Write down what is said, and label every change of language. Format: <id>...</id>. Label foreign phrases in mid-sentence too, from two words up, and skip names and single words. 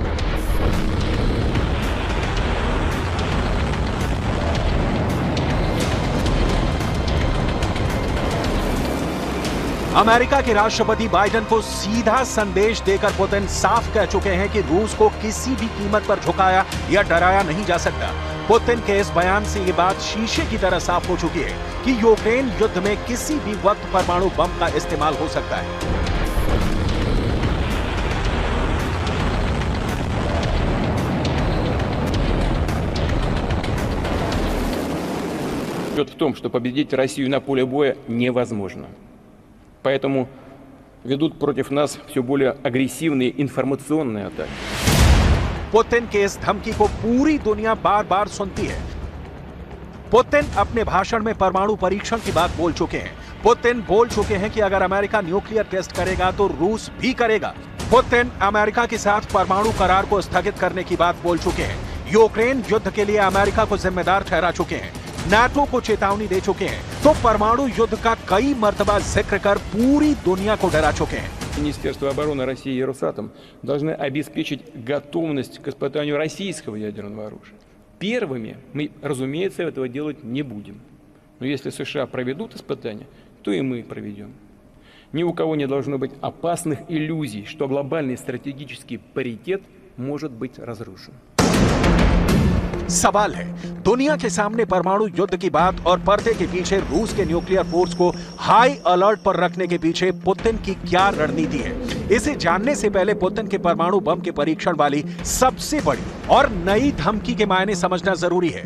<hi>अमेरिका के राष्ट्रपति बाइडेन को सीधा संदेश देकर पुतिन साफ कह चुके हैं कि रूस को किसी भी कीमत पर झुकाया या डराया नहीं जा सकता। पुतिन के इस बयान से ये बात शीशे की तरह साफ हो चुकी है कि यूक्रेन युद्ध में किसी भी वक्त परमाणु बम का इस्तेमाल हो सकता है।</hi> <ru>идет в том, что победить Россию на поле боя невозможно. Поэтому ведут против нас все более агрессивные информационные атаки.</ru> <hi>पुतिन के इस धमकी को पूरी दुनिया बार बार सुनती है। पुतिन अपने भाषण में परमाणु परीक्षण की बात बोल चुके हैं। पुतिन बोल चुके हैं कि अगर अमेरिका</hi> <en>nuclear test</en> <hi>करेगा तो रूस भी करेगा। पुतिन अमेरिका के साथ परमाणु करार को स्थगित करने की बात बोल चुके हैं। यूक्रेन युद्ध के लिए अमेरिका को जिम्मेदार ठहरा चुके हैं। नाटो को चेतावनी दे चुके हैं। तो परमाणु युद्ध का कई मर्तबा जिक्र कर पूरी दुनिया को डरा चुके हैं।</hi> <ru>Министерство обороны России и Росатом должны обеспечить готовность к испытанию российского ядерного оружия. Первыми мы, разумеется, этого делать не будем. Но если США проведут испытания, то и мы проведем. Ни у кого не должно быть опасных иллюзий, что глобальный стратегический паритет может быть разрушен.</ru> <hi>सवाल है, दुनिया के सामने परमाणु युद्ध की बात और पर्दे के पीछे रूस के</hi> <en>nuclear force</en> <hi>को</hi> <en>high alert</en> <hi>पर रखने के पीछे पुतिन की क्या रणनीति है? इसे जानने से पहले पुतिन के परमाणु बम के परीक्षण वाली सबसे बड़ी और नई धमकी के मायने समझना जरूरी है।</hi>